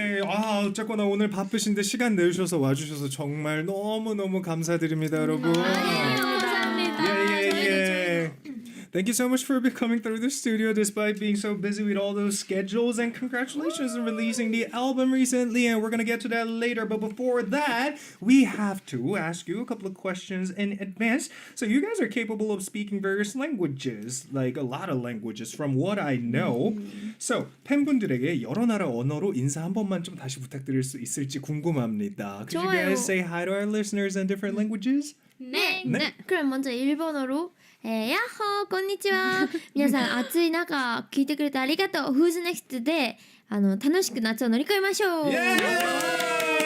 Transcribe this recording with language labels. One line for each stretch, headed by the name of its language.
Korean: 아, 어쨌거나 오늘 바쁘신데 시간 내주셔서 와주셔서 정말 너무너무 감사드립니다, 여러분. 감사합니다.
English: Yeah. Thank you so much for coming through the studio despite being so busy with all those schedules, and congratulations on releasing the album recently, and we're going to get to that later. But before that, we have to ask you a couple of questions in advance. So you guys are capable of speaking various languages, like a lot of languages from what I know.
Korean: So 팬분들에게 여러 나라 언어로 인사 한 번만 좀 다시 부탁드릴 수 있을지 궁금합니다.
English: Could you guys say hi to our listeners in different languages?
Korean: 네. 네. 그럼 먼저 일본어로 야호, konnichiwa.
Japanese: 皆さん暑い中聞いてくれてありがとう。
English: Who's next?
Japanese: で楽しく夏を乗り越えましょう。